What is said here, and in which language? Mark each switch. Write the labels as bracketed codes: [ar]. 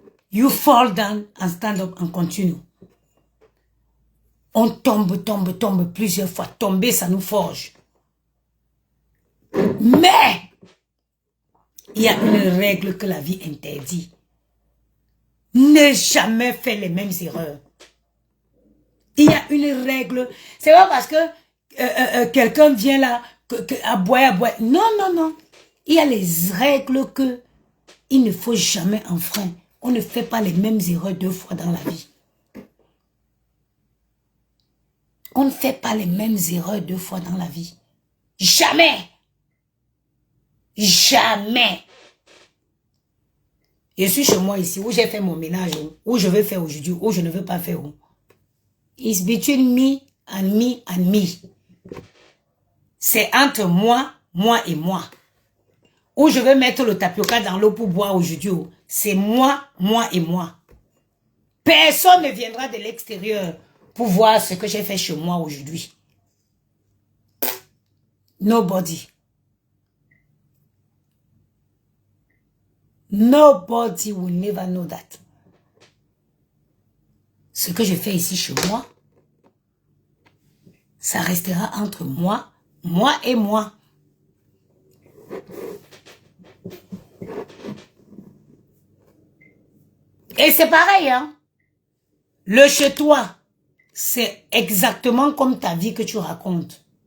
[en] You fall down and stand up and continue. [fr] On tombe plusieurs fois. Tomber, ça nous forge. Mais, il y a une règle que la vie interdit. Ne jamais faire les mêmes erreurs. Il y a une règle. C'est pas parce que quelqu'un vient là, à boire. Non, non, non. Il y a les règles que il ne faut jamais enfreindre. On ne fait pas les mêmes erreurs 2 fois dans la vie. On ne fait pas les mêmes erreurs 2 fois dans la vie. Jamais. Jamais. Je suis chez moi ici, où j'ai fait mon ménage, où je veux faire aujourd'hui, où je ne veux pas faire. [en] It's between me and me and me. [fr] C'est entre moi et moi. Où je veux mettre le tapioca dans l'eau pour boire aujourd'hui, c'est moi et moi. Personne ne viendra de l'extérieur pour voir ce que j'ai fait chez moi aujourd'hui. [en] Nobody. Nobody will never know that. [fr] Ce que je fais ici chez moi, ça restera entre moi et moi. Et c'est pareil, hein. Le chez toi, c'est exactement comme ta vie que tu racontes.